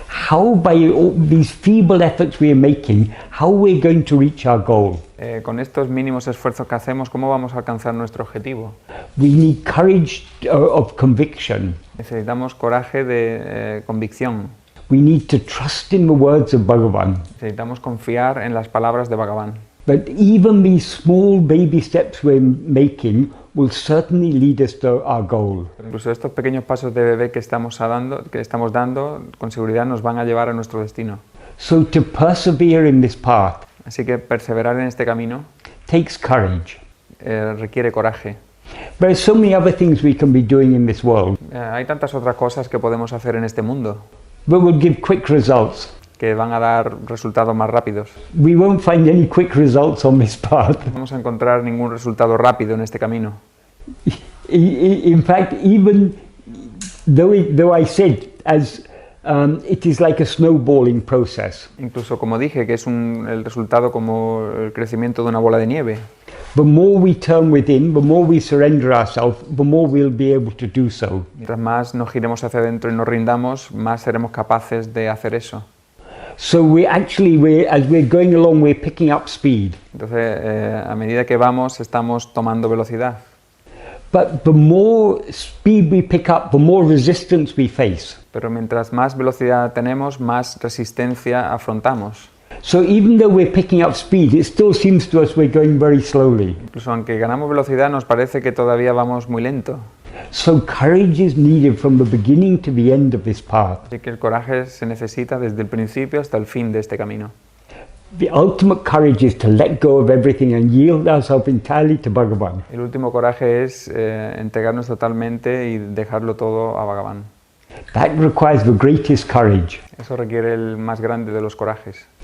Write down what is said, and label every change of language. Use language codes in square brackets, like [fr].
[en] How by all these feeble efforts we are making, how we're going to reach our goal? [es] Con estos mínimos esfuerzos que hacemos, ¿cómo vamos a alcanzar nuestro objetivo? [en] We need courage of conviction. [es] Necesitamos coraje de convicción. [en] We need to trust in the words of Bhagavan. [es] Necesitamos confiar en las palabras de Bhagavan. [en] But even these small baby steps we're making will certainly lead us to our goal. [es] Incluso estos pequeños pasos de bebé que estamos dando, con seguridad nos van a llevar a nuestro destino. [en] So to persevere in this path, [es] así que perseverar en este camino [en] takes courage. [es] Requiere coraje. [en] There are so many other things we can be doing in this world. [es] Hay tantas otras cosas que podemos hacer en este mundo. [en] But will give quick results. [es] Que van a dar resultados más rápidos. [en] We won't find any quick results on this path. [es] No vamos a encontrar ningún resultado rápido en este camino. [en] In fact, even though I said as it is like a snowballing process. [es] Incluso como dije que es el resultado como el crecimiento de una bola de nieve. [en] The more we turn within, the more we surrender ourselves, the more we'll be able to do so. [es] Mientras más nos giremos hacia adentro y nos rindamos, más seremos capaces de hacer eso. [en] So as we're going along, we're picking up speed. [es] Entonces, a medida que vamos, estamos tomando velocidad. [en] But the more speed we pick up, the more resistance we face. [es] Pero mientras más velocidad tenemos, más resistencia afrontamos. [en] So even though we're picking up speed, it still seems to us we're going very slowly. [es] Incluso aunque ganamos velocidad, nos parece que todavía vamos muy lento. [en] So courage is needed from the beginning to the end of this path. [es] Así que el coraje se necesita desde el principio hasta el fin de este camino. [en] The ultimate courage is to let go of everything and yield ourselves entirely to Bhagavan. [es] El último coraje es entregarnos totalmente y dejarlo todo a Bhagavan. [en] That requires the greatest courage. [es] Eso requiere el más grande de los corajes.